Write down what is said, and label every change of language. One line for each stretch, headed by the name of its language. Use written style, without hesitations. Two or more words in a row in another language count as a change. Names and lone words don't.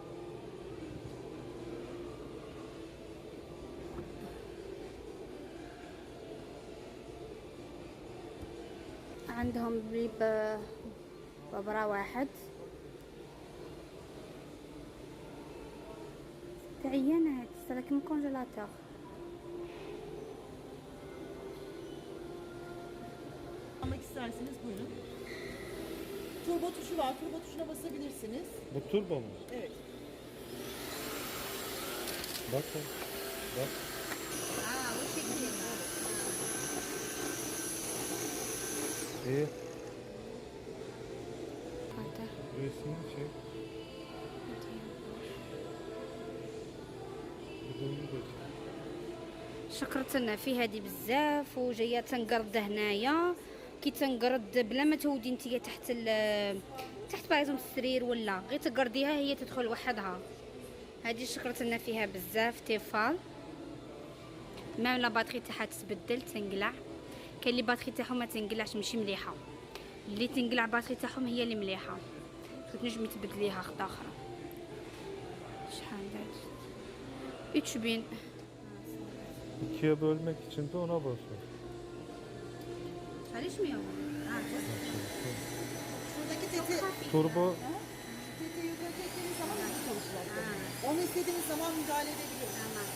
Arabic: عندهم ببرا واحد تعينات لكن كونجيلاتور.
Turkish: Almak isterseniz buyurun. Turbo tuşu var. Turbo tuşuna basabilirsiniz. Bu turbo mu? Evet. Bakın. Bak. Bu şekilde. İyi.
Arabic: هذا
Turkish: Resmini çek.
Arabic: بدون وجه. شكرتنا في هذه بزاف وجايه تنقرد هنايا. كي تنقرد بلا ما تودي نتيا تحت باغيزون السرير ولا غير تقرديها هي تدخل وحدها. هذه شكرتنا فيها بزاف. تيفال
French: même la batterie
Arabic: تاعها تتبدل تنقلع. كاين
French: les batteries
Arabic: تاعهم ما تنقلعش ماشي مليحه. اللي تنقلع باتري تاعهم هي اللي مليحه. تنجمي تبدليها خطا اخرى. شحال دات 3000.
Turkish: İkiye bölmek için de ona basıyor.
Arabic: علاش 100
Turkish: Şuradaki teti, Turbo teti yukarı çektiğiniz zaman hızlı çalışacak. Onu istediğiniz zaman müdahale edebilirsiniz.